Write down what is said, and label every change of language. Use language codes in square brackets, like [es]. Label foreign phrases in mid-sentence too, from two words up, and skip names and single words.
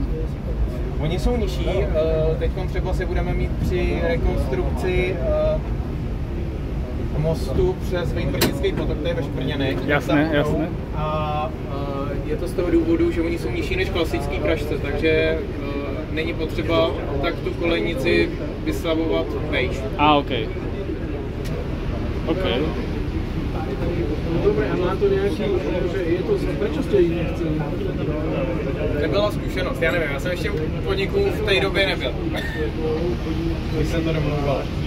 [cs] Oni jsou nižší, teď třeba se budeme mít při rekonstrukci mostu přes Vejbrnický potok, to je ve Šprněnech. Jasné, jasné. A je to z toho důvodu, že oni jsou nižší než klasický pražce, takže není potřeba tak tu kolejnici vyslavovat vejš. OK. OK. [sk] No dobre, a má to nejaký, že je to, prečo ste ich nechceli? [cs] Nebyla zkušenost, já nevím, já jsem ještě u podniku v té době nebyl. Když jsem to domluval.